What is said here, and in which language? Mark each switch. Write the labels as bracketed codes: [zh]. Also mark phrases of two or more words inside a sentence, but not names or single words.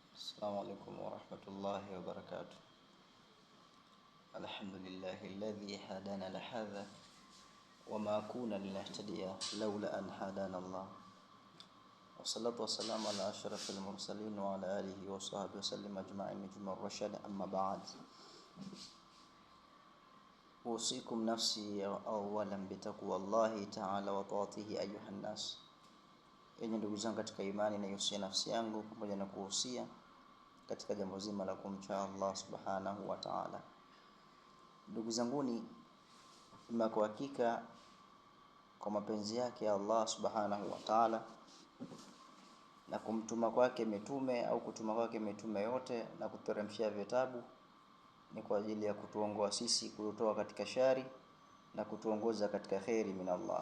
[ar] السلام عليكم ورحمة الله وبركاته. الحمد لله الذي هدانا لهذا وما كنا لنهتدي لولا أن هدانا الله، والصلاة والسلام على أشرف المرسلين وعلى آله وصحبه وسلم أجمعين نجم الرشد. أما بعد، أوصيكم نفسي أولا بتقوى الله تعالى وطاعته أيها الناس. [sw] Yenye ndugu zangu katika imani, na yusia nafsi yangu pamoja na kuhusia katika jambo zima la kumcha Allah [ar] سبحانه وتعالى. [sw] Ndugu zanguni, kwa hakika kwa mapenzi yake Allah [ar] سبحانه وتعالى [sw] na kumtuma kwake mitume au kutuma kwake mitume yote na kuteremshia vitabu ni kwa ajili ya kutuongoa sisi kutoka katika shari na kutuongoza katika khairi [ar] من الله.